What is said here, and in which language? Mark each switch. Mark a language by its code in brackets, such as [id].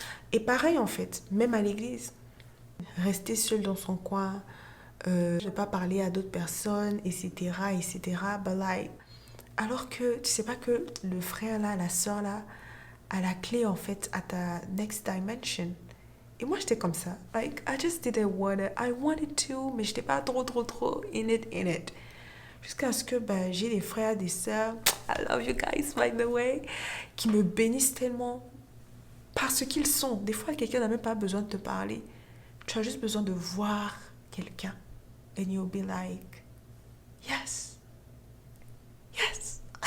[fr] Et pareil en fait, même à l'église, rester seul dans son coin, ne pas parler à d'autres personnes, etc., etc. [en] But like, [fr] alors que tu sais pas que le frère là, la soeur là, a la clé en fait à ta next dimension. Et moi j'étais comme ça, [en] like I just didn't want it. I wanted to, [fr] mais j'étais pas trop [en] in it. [fr] Jusqu'à ce que j'ai des frères, des sœurs, [en] I love you guys by the way, [fr] qui me bénissent tellement. Parce qu'ils sont. Des fois, quelqu'un n'a même pas besoin de te parler. Tu as juste besoin de voir quelqu'un. [en] And you'll be like, yes. Yes.